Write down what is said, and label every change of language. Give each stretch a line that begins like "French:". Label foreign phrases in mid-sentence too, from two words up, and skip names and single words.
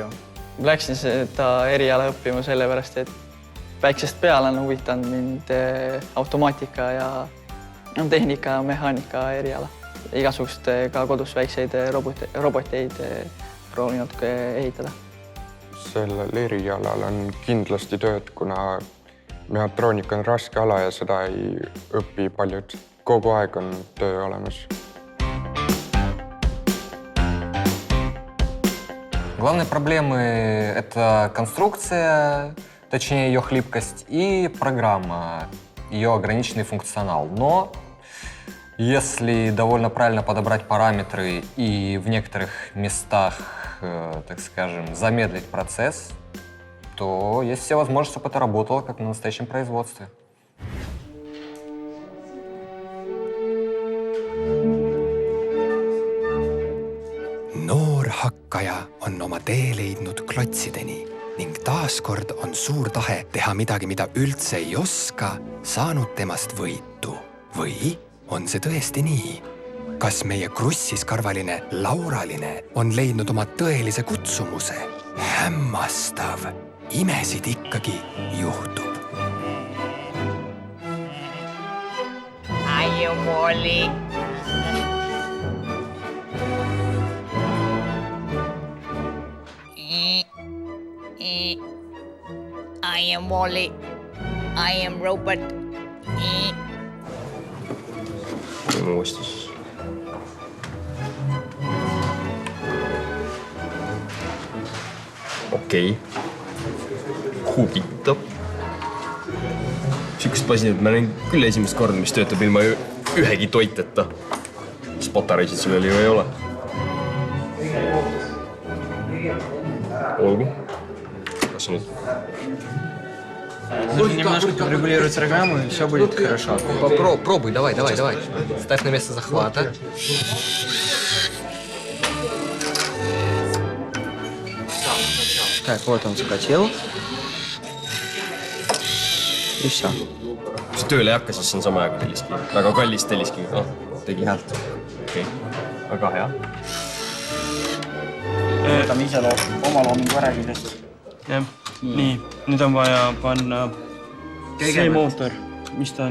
Estonian: Läksin seda eriala õppima sellepärast, et väiksest peale on huvitanud mind automaatika ja tehnika ja mehaanika eriala. igasugust ka kodus väikseid roboteid proovinud ehitada. Sellel erialal on kindlasti tööd, kuna mehhatroonika on raske ala ja seda ei õpi paljud. Kogu aeg on töö olemas.
Russian: Главные проблемы – это конструкция, точнее ее хлипкость, и программа, ее ограниченный функционал. Но если довольно правильно подобрать параметры и в некоторых местах, так скажем, замедлить процесс, то есть все возможности, чтобы это работало как на настоящем производстве.
Estonian: Noor hakkaja on oma tee leidnud klotsideni ning taaskord on suur tahe teha midagi, mida üldse ei oska, saanud temast võitu. Või on see tõesti nii? Kas meie krussiskarvaline Lauraline on leidnud oma tõelise kutsumuse? Hämmastav! Imesid ikkagi juhtub. Ai, Molly.
English: I am Molly. I am Robert.
Estonian: Uuesti. Okei. Huvitav. Sükest masinat ma näin küll esimest korda, mis töötab ilma ühegi toiteta. Mis patareisid sellel ju ei ole. Olgu. Kas nüüd?
Russian: Немножко подрегулировать программу, и все будет хорошо. Пробуй, давай. Ставь на место захвата. Так, вот он захватил. И все.
Estonian: Kui see tööle ei hakka, siis see on sama aega telliskivi. Väga kallis telliskivi. No, tegi häält. Okei. Väga hea. Võtame ise oma loomingu ära kindlasti. Jah. Nii, nüüd on vaja panna see mootor, mis ta on.